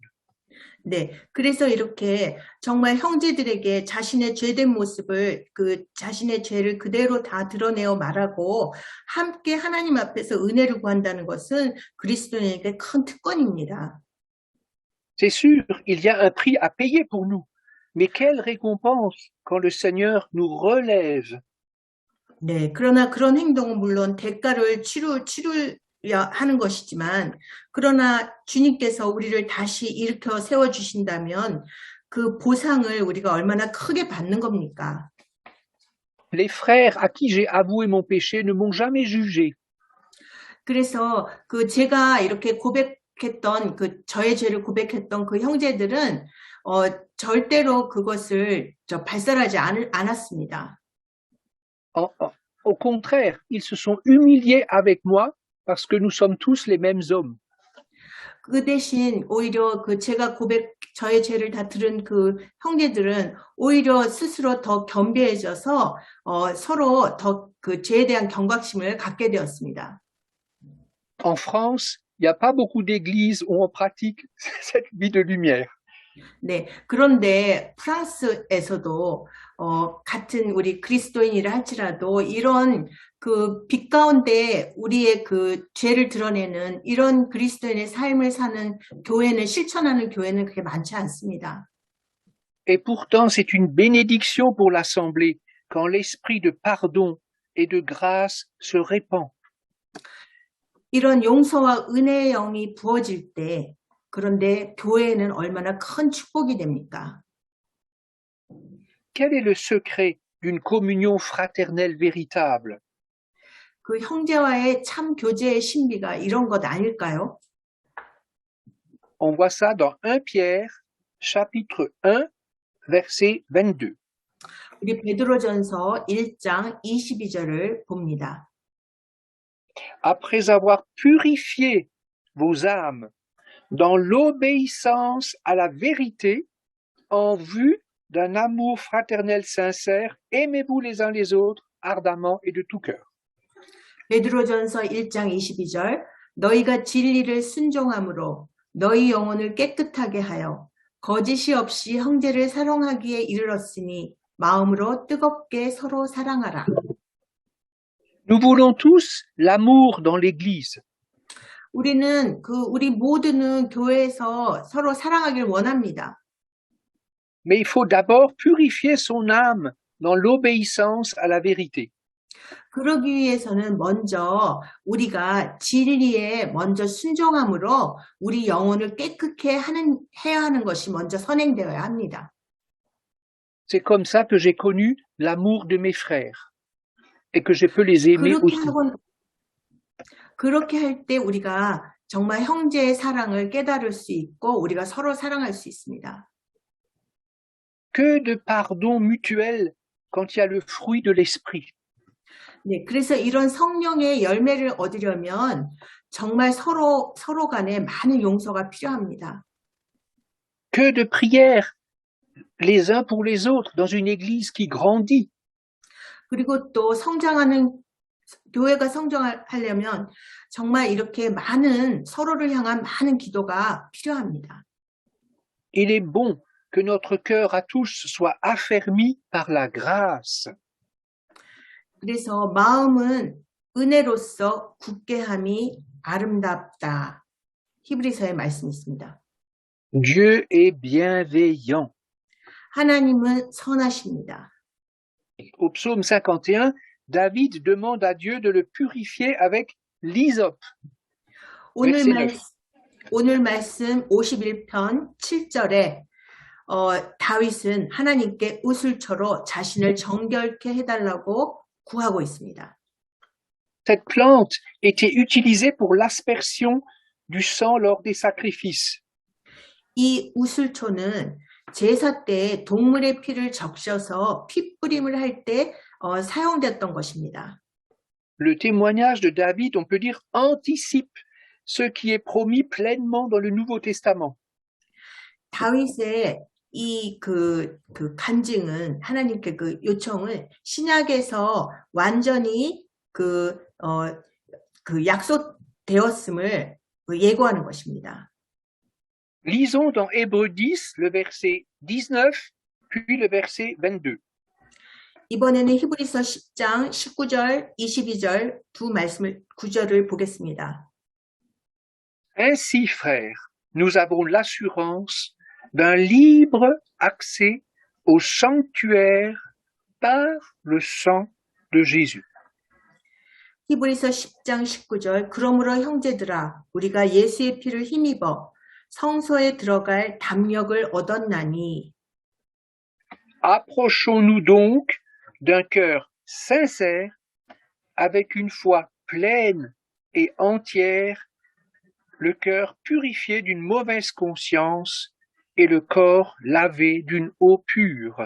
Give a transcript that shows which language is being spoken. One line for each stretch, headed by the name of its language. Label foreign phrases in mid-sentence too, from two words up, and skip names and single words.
Korean: 네, 그래서 이렇게 정말 형제들에게 자신의 죄된 모습을 자신의 죄를 그대로 다 드러내어 말하고 함께 하나님 앞에서 은혜를 구한다는 것은 그리스도인에게 큰 특권입니다.
French: C'est sûr, il y a un prix à payer pour nous, mais quelle récompense quand le Seigneur nous relève.
Korean: 네, 그러나 그런 행동은 물론 대가를 치러야 하는 것이지만 그러나 주님께서 우리를 다시 일으켜 세워주신다면 그 보상을 우리가 얼마나 크게 받는 겁니까?
French: Les frères à qui j'ai avoué mon péché ne m'ont jamais jugé.
Korean: 그래서 그 제가 이렇게 고백했던 저의 죄를 고백했던 그 형제들은 절대로 그것을 발설하지 않았습니다.
French: Au contraire, ils se sont humiliés avec moi parce que nous sommes tous les mêmes hommes.
Korean: 그 대신 오히려 저의 죄를 다 들은 그 형제들은 오히려 스스로 더 겸비해져서 서로 더 그 죄에 대한 경각심을 갖게 되었습니다.
French: En France, il n'y a pas beaucoup d'églises où on pratique cette vie de lumière.
Korean: 네, 그런데 프랑스에서도 같은 우리 그리스도인이라 할지라도 이런 그 빛 가운데 우리의 그 죄를 드러내는 이런 그리스도인의 삶을 사는 교회는 실천하는 교회는 그렇게 많지 않습니다.
French: Et pourtant, c'est une bénédiction pour l'Assemblée quand l'esprit de pardon et de grâce se répand.
Korean: 이런 용서와 은혜의 영이 부어질 때 그런데 교회에는 얼마나 큰 축복이 됩니까?
French: Quel est le secret d'une communion fraternelle véritable?
Korean: 그 형제와의 참 교제의 신비가 이런 것 아닐까요?
French: On voit ça dans 1 Pierre, chapitre 1, verset 22.
Korean: 우리 베드로전서 1장 22절을 봅니다.
French: Après avoir purifié vos âmes dans l'obéissance à la vérité, en vue d'un amour fraternel sincère, aimez-vous les uns les autres ardemment et de tout cœur.
Korean: 베드로전서 1장 22절 너희가 진리를 순종함으로 너희 영혼을 깨끗하게 하여 거짓이 없이 형제를 사랑하기에 이르렀으니 마음으로 뜨겁게 서로 사랑하라.
French: Nous voulons tous l'amour dans l'Église.
Korean: 우리 모두는 교회에서 서로 사랑하길 원합니다.
French: Mais il faut d'abord purifier son âme dans l'obéissance à la vérité.
Korean: 그러기 위해서는 먼저 우리가 진리에 먼저 순종함으로 우리 영혼을 깨끗게 해야 하는 것이 먼저 선행되어야 합니다.
French: C'est comme ça que j'ai connu l'amour de mes frères et que je peux les aimer aussi.
Korean: 그렇게 할 때 우리가 정말 형제의 사랑을 깨달을 수 있고 우리가 서로 사랑할 수 있습니다.
French: Que de pardon mutuel quand il y a le fruit de l'esprit.
Korean: 네, 그래서 이런 성령의 열매를 얻으려면 정말 서로 간에 많은 용서가 필요합니다.
French: Que de prières les uns pour les autres dans une église qui grandit.
Korean: 그리고 또 교회가 성장하려면 정말 이렇게 서로를 향한 많은 기도가 필요합니다.
French: Il est bon que notre cœur à tous soit affermi par la grâce.
Korean: 그래서 마음은 은혜로서 굳게 함이 아름답다. 히브리서의 말씀이 있습니다.
French: Dieu est bienveillant.
Korean: 하나님은 선하십니다.
French: Au psaume 51, David demande à Dieu de le purifier avec l'hysope.
Korean: 오늘 말씀 51편 7절에 다윗은 하나님께 우슬초로 자신을 정결케 해달라고 구하고 있습니다.
French: Cette plante était utilisée pour l'aspersion du sang lors des sacrifices.
Korean: 이 우슬초는 제사 때 동물의 피를 적셔서 핏뿌림을 할 때 사용됐던 것입니다.
French: Le témoignage de David, on peut dire, anticipe ce qui est promis pleinement dans le Nouveau Testament.
Korean: 다윗의 이 간증은 하나님께 그 요청을 신약에서 완전히 약속되었음을 예고하는 것입니다.
French: Lisons dans Hébreux 10, le verset 19, puis le verset 22.
Korean: 이번에는 히브리서 10장 19절, 22절 두 구절을 보겠습니다.
French: Ainsi, frères, nous avons l'assurance d'un libre accès au sanctuaire par le sang de Jésus.
Korean: 히브리서 10장 19절 그러므로 형제들아 우리가 예수의 피를 힘입어 성소에 들어갈 담력을 얻었나니.
French: Approchons-nous donc d'un cœur sincère, avec une foi pleine et entière, le cœur purifié d'une mauvaise conscience et le corps lavé d'une eau pure.